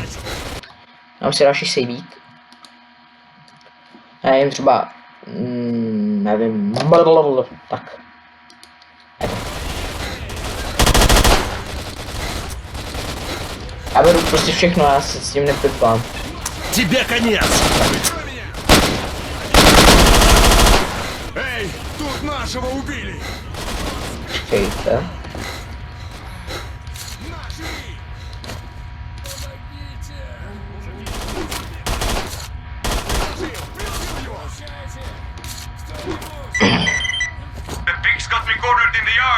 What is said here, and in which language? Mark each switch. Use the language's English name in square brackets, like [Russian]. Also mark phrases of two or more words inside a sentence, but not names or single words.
[Czech] Mám si další sejbík. Já jim třeba, nevím, tak. Já beru prostě všechno, já se s tím nepipám. [Russian] Тебе конец! Эй, тут нашего убили! [Czech] Čekejte. [English] The pigs got me cornered in the yard!